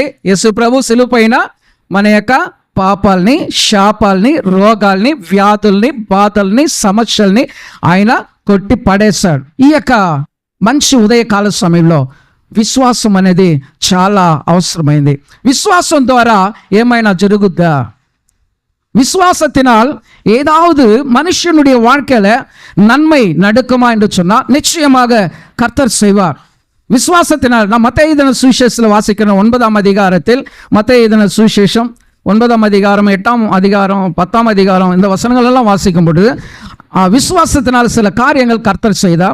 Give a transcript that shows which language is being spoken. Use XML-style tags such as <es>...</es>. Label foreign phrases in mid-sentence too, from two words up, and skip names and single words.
<te>యేసు ప్రభు సిలువ పైన మన యొక్క పాపాలని, శాపాలని, రోగాల్ని, వ్యాధుల్ని, బాధల్ని, సమస్యల్ని ఆయన కొట్టి పడేశాడు. ఈ యొక్క మంచి ఉదయకాల సమయంలో విశ్వాసం అనేది చాలా అవసరమైంది. విశ్వాసం ద్వారా ఏమైనా జరుగుద్దా?</te> <ta>விசுவாசத்தினால் ஏதாவது மனுஷனுடைய வாழ்க்கையில நன்மை நடக்குமா என்று சொன்னால் நிச்சயமாக கர்த்தர் செய்வார். விசுவாசத்தினால் நாம் மத்தேயு எழுதின சுவிசேஷத்தில் வாசிக்கிற 9ஆம் அதிகாரத்தில், மத்தேயு எழுதின சுவிசேஷம் 9ஆம் அதிகாரம், 8ஆம் அதிகாரம், 10ஆம் அதிகாரம், இந்த வசனங்கள் எல்லாம் வாசிக்கும் பொழுது விசுவாசத்தினால் சில காரியங்கள் கர்த்தர் செய்தார்.</ta>